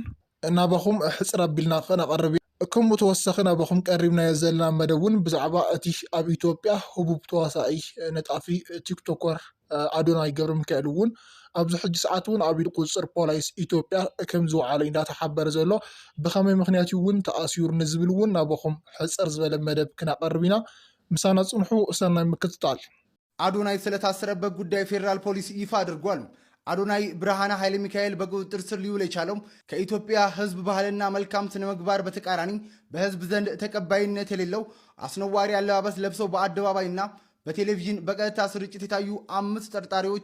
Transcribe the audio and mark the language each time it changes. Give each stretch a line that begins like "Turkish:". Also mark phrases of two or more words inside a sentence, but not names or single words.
Tigrinya: ናባኹም ሕፅር ኣቢልና ክነቐርብ ከምኡ ተወሳኺ ናባኹም ቀሪብናዮ ዘለና መደብ እውን ብዛዕባ እቲ ኣብ ኢትዮጵያ ህቡብ ተዋሳኢ ነጣፊ ቲክቶከር ኣዶናይ ገብረ ሚካኤል እውን ኣብዚ ሕጂ ሰዓት እውን ኣብ ኢድ ቁፅር ፖሊስ ኢትዮጵያ ከም ዝወዓለ እንዳተሓበረ ዘሎ ብኸመይ ምክንያት እውን ተኣሲሩ ንዝብል እውን ናባኹም ሕፅር ዝበለ መደብ ክነቐርብ ኢና ምሳና ፅንሑ ሰናይ ምክትታል
Amharic: አዶናይ ስለታሰረበት ጉዳይ ፌዴራል ፖሊስ ይፋ አድርጓል። አዶናይ ብርሃነ ኃይለ ሚካኤል በቁጥጥር ስር ሊውል የቻለው ከኢትዮጵያ ሕዝብ ባህልና መልካም ስነ ምግባር በተቃራኒ በሕዝብ ዘንድ ተቀባይነት የሌለው አስነዋሪ አለባበስ ለብሰው በአደባባይና በቴሌቪዥን በቀጥታ ስርጭት የታዩ 5 ተጠርጣሪዎች